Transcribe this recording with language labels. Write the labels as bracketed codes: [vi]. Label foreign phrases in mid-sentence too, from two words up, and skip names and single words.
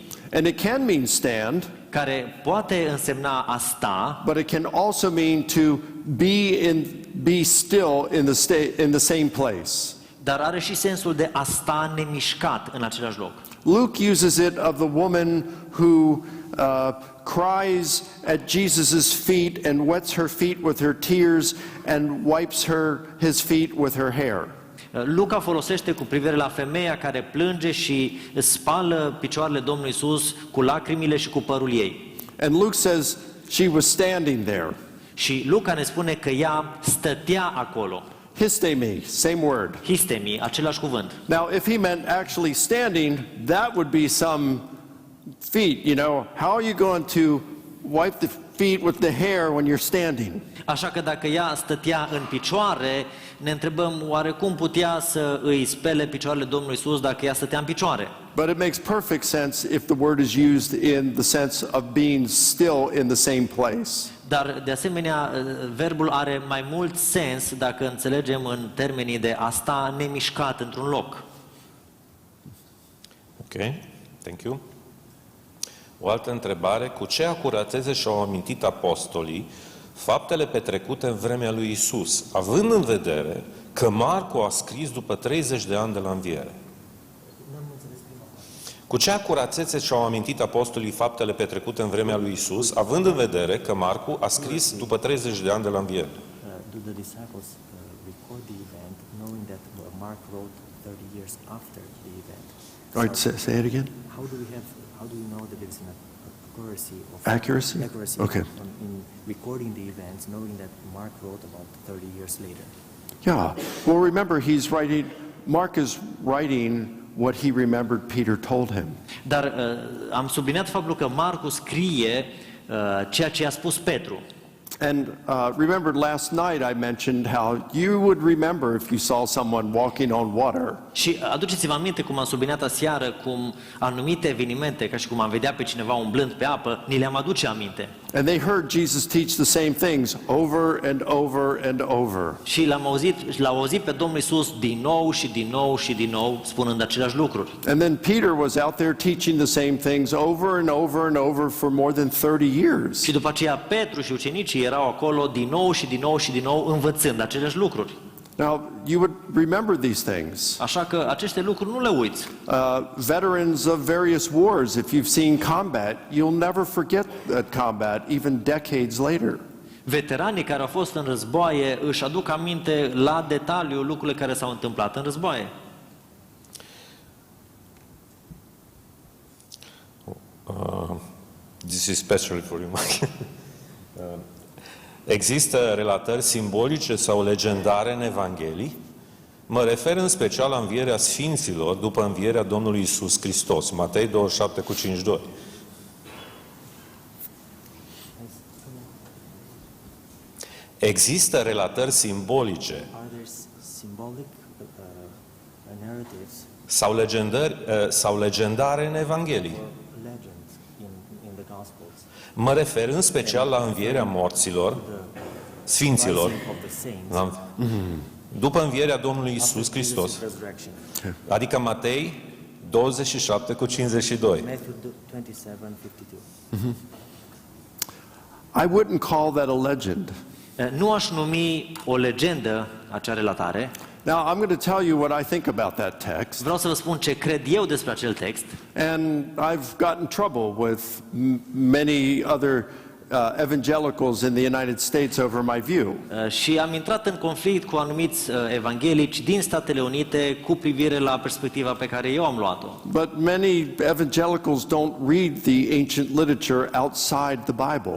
[en] And it can mean stand, [ro] care poate însemna a sta, [en] but it can also mean to be still in the same place. [ro] dar are și sensul de a sta nemișcat în același loc. [en] Luke uses it of the woman who cries at Jesus' feet and wets her feet with her tears and wipes his feet with her hair. [ro] Luca folosește cu privire la femeia care plânge și spală picioarele Domnului Iisus cu lacrimile și cu părul ei. [en] And Luke says she was standing there. [ro] Și Luca ne spune că ea stătea acolo. [en] Histemi, same word. [ro] Histemi, același cuvânt. [en] Now, if he meant actually standing, that would be some feat, you know. How are you going to wipe the feet with the hair when you're standing? [ro] Așa că dacă ea stătea în picioare, ne întrebăm oare cum putea să îi spele picioarele Domnului Iisus dacă ea stătea în picioare. [en] But it makes perfect sense if the word is used in the sense of being still in the same place. [ro] Dar, de asemenea, verbul are mai mult sens dacă înțelegem în termenii de a sta nemișcat într-un loc. [en] Ok, thank you. [ro] O altă întrebare, cu ce acuratețe și-au amintit apostolii faptele petrecute în vremea lui Isus, având în vedere că Marcu a scris după 30 de ani de la înviere? Cu ce acuratețe și-au amintit apostolii faptele petrecute în vremea lui Isus, având în vedere că Marcu a scris după 30 de ani de la înviere? [en] Do the disciples record the event knowing that Mark wrote 30 years after the event? All right, say it again. How do we know that there's an Accuracy? Okay. in recording the events knowing that Mark wrote about 30 years later? Yeah. Well, remember, Mark is writing what he remembered Peter told him. [ro] Dar am subliniat faptul că Marcu scrie ceea ce a spus Petru. [en] And remember, last night I mentioned how you would remember if you saw someone walking on water. [ro] Și aduceți-vă aminte cum am subliniat aseară cum anumite evenimente, ca și cum am vedea pe cineva umblând pe apă, ni le-am aduce aminte. [en] And they heard Jesus teach the same things over and over and over. [ro] Și l-au auzit pe Domnul Iisus din nou și din nou și din nou spunând aceleași lucruri. [en] And then Peter was out there teaching the same things over and over and over for more than 30 years. [ro] Și după aceea Petru și ucenicii erau acolo din nou și din nou și din nou învățând aceleași lucruri. [en] Now, you would remember these things. [ro] Așa că aceste lucruri nu le uiți. [en] Veterans of various wars, if you've seen combat, you'll never forget that combat, even decades later. [ro] Veteranii care au fost în războaie își aduc aminte la detaliu lucrurile care s-au întâmplat în războaie. [en] This is especially for you, Mike. [ro] Există relatări simbolice sau legendare în Evanghelii? Mă refer în special la învierea sfinților după învierea Domnului Isus Hristos, Matei 27:52. Există relatări simbolice [en] Are there symbolic narratives [ro] sau legendare în Evanghelii? [en] or legends in the Gospels? [ro] Mă refer în special la învierea morților, sfinților, [en] Rising of the saints. [ro] după învierea Domnului Isus Hristos, [en] Jesus' resurrection. [ro] adică Matei 27:52. [en] Matthew 27:52. I wouldn't call that a legend. [ro] Nu aș numi o legendă acea relatare. [en] Now, I'm going to tell you what I think about that text. [ro] Vreau să vă spun ce cred eu despre acel text. [en] And I've gotten trouble with many other evangelicals in the United States over my view. [ro] Și am intrat în conflict cu anumiți evanghelici din Statele Unite cu privire la perspectiva pe care eu am luat-o. [en] But many evangelicals don't read the ancient literature outside the Bible.